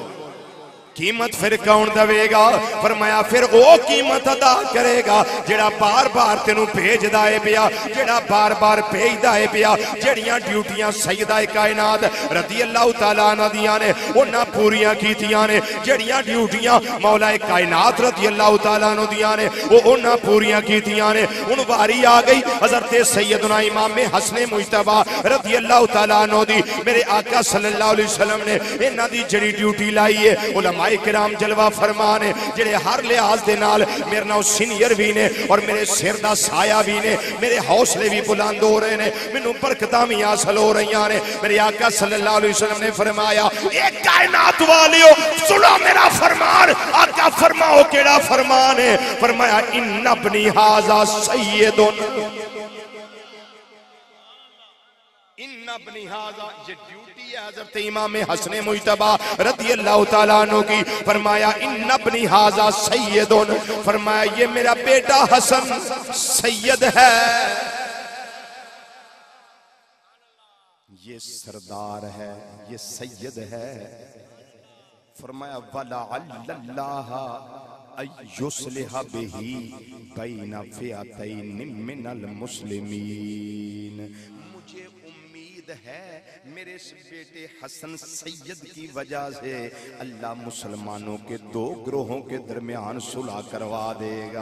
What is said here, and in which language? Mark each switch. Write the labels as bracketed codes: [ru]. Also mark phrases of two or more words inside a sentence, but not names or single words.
[ur] قیمت پھر کون دیگا? [pa] فرمایا پھر وہ قیمت ادا کریگا جیڑا بار بار تینو بھیجدا ہے پیا، جیڑا بار بار بھیجدا ہے پیا، جیڑیاں ڈیوٹیاں سیدہ کائنات [ar] رضي الله تعالى عنها [pa] دیاں نے انہاں پوریاں کیتیاں نے، جیڑیاں ڈیوٹیاں مولا کائنات [ar] رضي الله تعالى عنه [pa] دیاں نے وہ انہاں پوریاں کیتیاں نے. ہن واری آ گئی حضرت سیدنا امام حسن مجتبیٰ [ar] رضي الله تعالى عنه [pa] دی. میرے آقا [ar] صلى الله عليه وسلم [pa] نے انہاں دی جڑی ڈیوٹی لائی ہے، علماء کرام جلوہ فرمان ہے، جیڑے ہر لحاظ دے نال میرے نال سینیئر بھی نے اور میرے سر دا سایہ بھی نے، میرے حوصلے بھی بلند ہو رہے نے، مینو برکتاں بھی حاصل ہو رہی نے. میرے آقا [ar] صلى الله عليه وسلم [pa] نے فرمایا اے کائنات والیو سنو میرا فرمان. آقا فرماؤ کیڑا فرمان ہے? [ar] فرمایا إن ابني هذا سيد، إن ابني هذا सय्यदुन, इन्ना इब्नी हाजा [ur] یہ ڈیوٹی ہے حضرت امام حسن مجتبیٰ [ar] رضي الله تعالى عنه کی. فرمایا إن ابني هذا سيد, [ur] فرمایا یہ میرا بیٹا حسن سید ہے، یہ سردار ہے، یہ سید ہے. [ar] فرمایا ولعل الله أن يصلح به بين فئتين من المسلمين, [ur] مجھے امید ہے میرے اس بیٹے حسن سید کی وجہ سے اللہ مسلمانوں کے دو گروہوں کے درمیان صلح کروا دیگا.